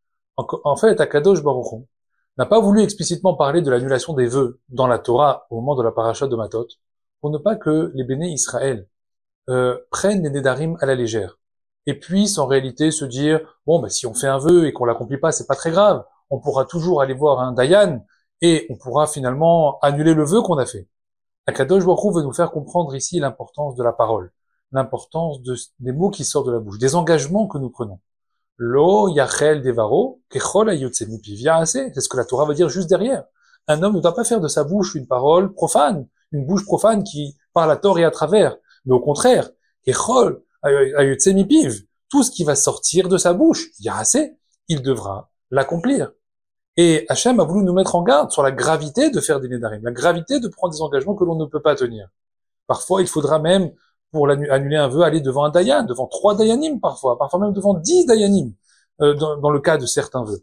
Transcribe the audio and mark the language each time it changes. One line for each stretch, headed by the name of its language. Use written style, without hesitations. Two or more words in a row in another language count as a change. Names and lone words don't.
French: En fait, Akadosh Baruch Hu n'a pas voulu explicitement parler de l'annulation des vœux dans la Torah au moment de la paracha de Matot, pour ne pas que les bénis Israël prennent les Nedarim à la légère, et puissent en réalité se dire, bon, si on fait un vœu et qu'on l'accomplit pas, c'est pas très grave, on pourra toujours aller voir un Dayan, et on pourra finalement annuler le vœu qu'on a fait. Akadosh Baruch Hu veut nous faire comprendre ici l'importance de la parole, l'importance des mots qui sortent de la bouche, des engagements que nous prenons.
Hebrew: לא יחל דברו ככל היוצא מפיו יעשה,
French: c'est ce que la Torah va dire juste derrière. Un homme ne doit pas faire de sa bouche une parole profane, une bouche profane qui parle à tort et à travers, mais au contraire,
Hebrew: ככל היוצא מפיו,
French: tout ce qui va sortir de sa bouche, ya'aseh, il devra l'accomplir. Et Hachem a voulu nous mettre en garde sur la gravité de faire des nedarim, la gravité de prendre des engagements que l'on ne peut pas tenir. Parfois, il faudra même, pour annuler un vœu, aller devant un dayan, devant 3 dayanim parfois même devant 10 dayanim, dans le cas de certains vœux.